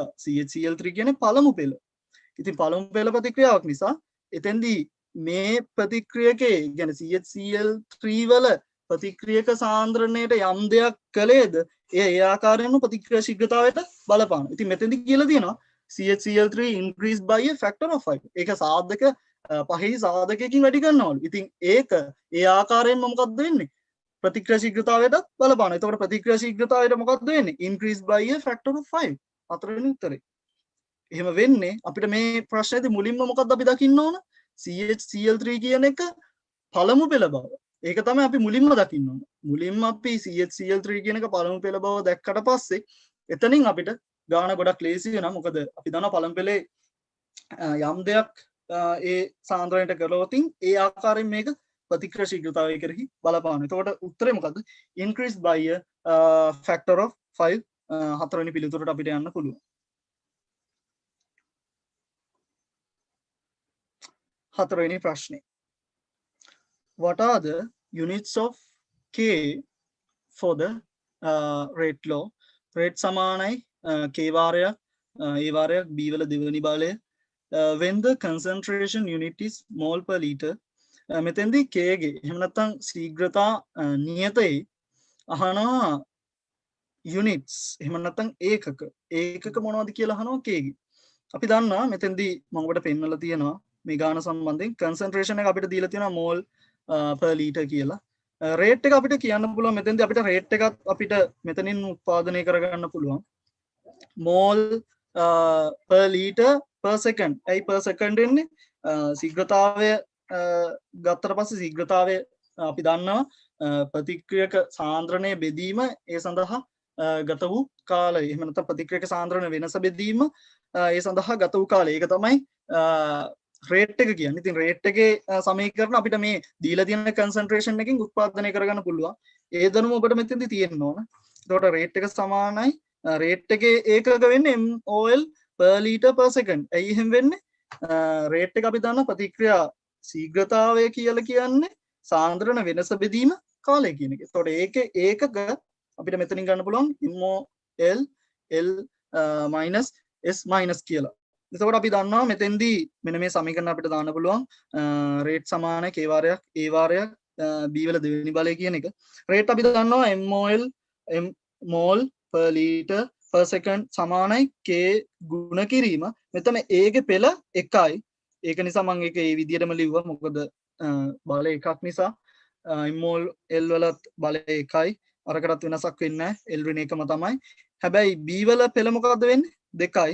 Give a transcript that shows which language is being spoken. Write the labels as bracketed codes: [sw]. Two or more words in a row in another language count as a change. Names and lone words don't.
[si] CHCl3 කියන්නේ පළමු පෙළ. ඉතින් පළමු පෙළ ප්‍රතික්‍රියාවක් නිසා එතෙන්දී මේ ප්‍රතික්‍රියකේ කියන්නේ CHCl3 වල ප්‍රතික්‍රියක සාන්ද්‍රණයට යම් දෙයක් කළේද ඒ ආකාරයෙන්ම ප්‍රතික්‍රියා ශීඝ්‍රතාවයට බලපාන. ඉතින් මෙතෙන්දි කියලා තියෙනවා [en] CHCl3 increased by a factor of 5. [si] ඒක සාධක පහේ සාධකයකින් වැඩි කරනවලු. ඉතින් ඒක ඒ ආකාරයෙන්ම මොකක්ද වෙන්නේ? ප්‍රතික්‍රියා ශීඝ්‍රතාවයට බලපාන. එතකොට ප්‍රතික්‍රියා ශීඝ්‍රතාවයට මොකක්ද වෙන්නේ? [en] increased by a factor of 5. [si] හතරවෙනි උත්තරේ. එහෙම වෙන්නේ අපිට මේ ප්‍රශ්නේදී මුලින්ම මොකක්ද අපි දකින්න ඕන? CHCl3 කියන එක පළමු පෙළ බව. ඒක තමයි අපි මුලින්ම දකින්න ඕන. මුලින්ම අපි CHCl3 කියන එක පළමු පෙළ බව දැක්කට පස්සේ එතනින් අපිට ගාන ගොඩක් ලේසි වෙනවා. මොකද අපි දන්නවා පළමු පෙළේ යම් දෙයක් ඒ සාන්ද්‍රණයට කළොතින් ඒ ආකාරයෙන් මේක ප්‍රතික්‍රියා ශීඝ්‍රතාවය කෙරෙහි බලපාන. එතකොට උත්තරේ මොකද්ද? increased by a factor of 5. හතරවෙනි පිළිතුරට අපිට යන්න පුළුවන්. හතරවෙනි ප්‍රශ්නේ. [en] What are the units of K for the rate law? [si] rate සමානයි K වාරයක් A වාරයක් B වල දෙවෙනි බලය. [en] When the concentration unit is mole per liter. [si] මෙතෙන්දී K ගේ එහෙම නැත්නම් ශීඝ්‍රතා නියතයේ අහනවා units එහෙම නැත්නම් ඒකක මොනවද කියලා අහනවා K ගේ. අපි දන්නවා මෙතෙන්දී මම ඔබට පෙන්නලා තියෙනවා මේ ගාන සම්බන්ධයෙන් concentration එක අපිට දීලා තියෙනවා [en] mole per liter [si] කියලා. rate එක අපිට කියන්න පුළුවන් මෙතෙන්දී අපිට rate එකත් අපිට මෙතනින් උත්පාදනය කරගන්න පුළුවන්. [en] mole per liter per second. [si] ඇයි [en] per second [si] එන්නේ? ශීඝ්‍රතාවය ගත්තට පස්සේ ශීඝ්‍රතාවය අපි දන්නවා ප්‍රතික්‍රියක සාන්ද්‍රණය බෙදීම ඒ සඳහා ගත වූ කාලය. එහෙම නැත්නම් ප්‍රතික්‍රියක සාන්ද්‍රණ වෙනස බෙදීම ඒ සඳහා ගත වූ කාලය. ඒක තමයි රේට් එක කියන්නේ. ඉතින් රේට් එකේ සමීකරණ අපිට මේ දීලා තියෙන කන්සන්ට්‍රේෂන් එකකින් උත්පාදනය කරගන්න පුළුවන්. ඒ දැනුම ඔබට මෙතෙන්දී තියෙන්න ඕන. එතකොට රේට් එක සමානයි රේට් එකේ ඒකක වෙන්නේ [en] mol per liter per second. [si] ඇයි එහෙම වෙන්නේ? රේට් එක අපි දන්නා ප්‍රතික්‍රියා ශීඝ්‍රතාවය කියලා කියන්නේ සාන්ද්‍රණ වෙනස බෙදීම කාලය කියන එක. එතකොට ඒකේ ඒකක අපිට මෙතනින් ගන්න පුළුවන් [en] mol l minus s minus [si] කියලා. එතකොට අපි දන්නවා මෙතෙන්දී මෙන්න මේ සමීකරණ අපිට දාන්න පුළුවන් රේට් සමානයි k වාරයක් a වාරයක් b වල දෙවෙනි බලය කියන එක. රේට් අපි දන්නවා [en] mol per liter per second [si] සමානයි k ගුණ කිරීම. මෙතන a ගේ පෙළ 1යි. ඒක නිසා මම ඒක ඒ විදිහටම ලිව්වා. මොකද බලය එකක් නිසා [en] mol l [si] වලත් බලය 1යි. අරකටත් වෙනසක් වෙන්නේ නැහැ. l ඍණ එකම තමයි. හැබැයි b වල පෙළ මොකද්ද වෙන්නේ? 2යි.